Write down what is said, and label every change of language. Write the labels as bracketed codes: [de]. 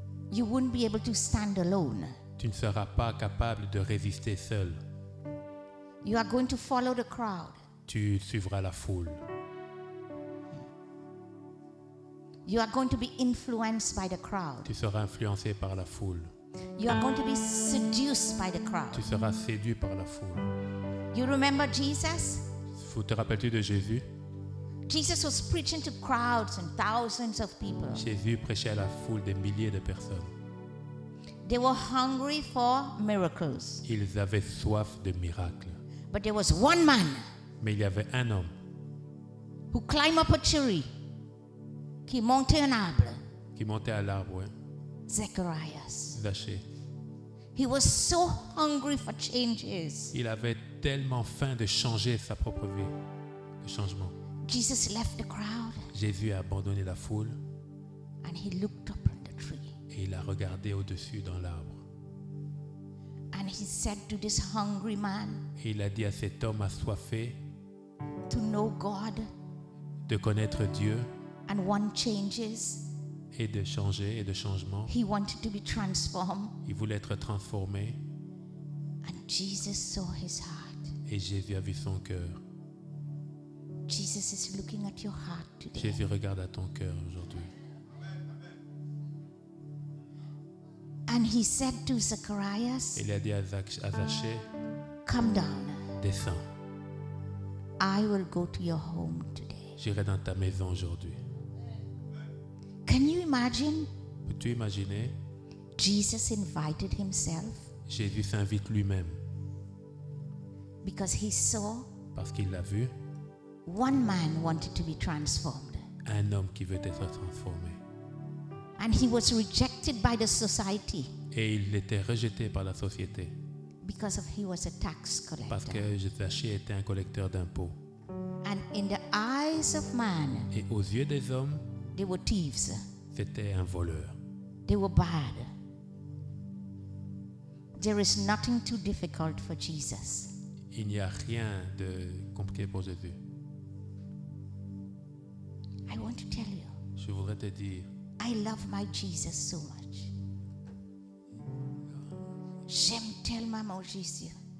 [en] you wouldn't be able to stand alone. [fr] tu ne seras pas capable de résister seul. [en] You are going to follow the crowd. [fr] Tu suivras la foule. [en] You are going to be influenced by the crowd. [fr] Tu seras influencé par la foule. [en] You are going to be seduced by the crowd. [fr] Tu seras séduit par la foule. [en] You remember Jesus? [fr] Te rappelles-tu de Jésus? [en] Jesus was preaching to crowds and thousands of people. [fr] Jésus prêchait à la foule des milliers de personnes. [en] They were hungry for miracles. [fr] Ils avaient soif de miracles. [en] But there was one man [fr] Mais il y avait un homme [en] who climbed up a tree, [fr] qui montait un arbre, qui montait à l'arbre, ouais, [en] Zacharias. [fr] Zachée. [en] He was so hungry for changes. [fr] Il avait tellement faim de changer sa propre vie, de changement. [en] Jesus left the crowd [fr] Jésus a abandonné la foule [en] and he looked up at the tree. [fr] et il a regardé au-dessus dans l'arbre. [en] And he said to this hungry man, [fr] Et il a dit à cet homme assoiffé [en] to know God [fr] de connaître Dieu [en] and want changes. [fr] et de changer et de changement. [en] He wanted to be transformed. [fr] Il voulait être transformé [en] And Jesus saw his heart. [fr] et Jésus a vu son cœur. [en] Jesus is looking at your heart today. [fr] Jésus regarde à ton cœur aujourd'hui. [en] And he said to Zacharias, [fr] Et il a dit à Zachée, [en] come down. [fr] descends, [en] I will go to your home today. [fr] j'irai dans ta maison aujourd'hui. [en] Can you imagine? [fr] Peux-tu imaginer? [en] Jesus invited himself [fr] Jésus s'invite lui-même [en] because he saw [fr] parce qu'il l'a vu, [en] one man wanted to be transformed. [fr] un homme qui veut être transformé. [en] And he was rejected by the society [fr] Et il était rejeté par la société [en] because of he was a tax [fr] parce [en] collector. [fr] que Zachée était un collecteur d'impôts. [en] And in the eyes of man, [fr] Et aux yeux des hommes, [en] they were thieves. [fr] c'était un voleur. [en] They were bad. There is nothing too difficult for Jesus. [fr] Il n'y a rien de compliqué pour Jésus. [en] I want to tell you, [fr] Je voudrais te dire, [en] I love my Jesus so much. [fr] J'aime tellement mon Jésus.